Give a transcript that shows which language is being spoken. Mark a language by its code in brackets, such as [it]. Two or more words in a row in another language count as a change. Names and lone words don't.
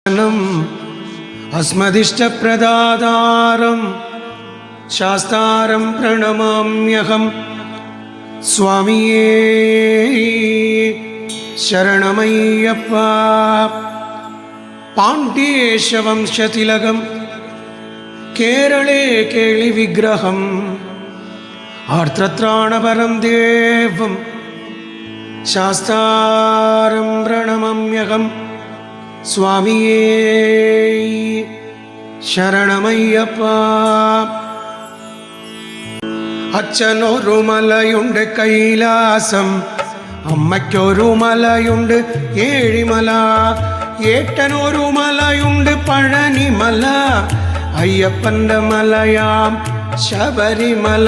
[sa] अस्मदिष्टप्रदातारं शास्तारं प्रणमाम्यहं स्वामिये शरणमय्यप्पा पाण्ड्येशवंशतिलकं केरले केळिविग्रहम् आर्त्रत्राणपरं देवं शास्तारं प्रणमाम्यहं स्वामिये शरणमय्यप्पा [ml] അച്ഛനൊരു മലയുണ്ട് കൈലാസം, അമ്മയ്ക്കൊരു മലയുണ്ട് ഏഴിമല, ഏട്ടനൊരു മലയുണ്ട് പഴനിമല, അയ്യപ്പൻ്റെ മലയാം ശബരിമല.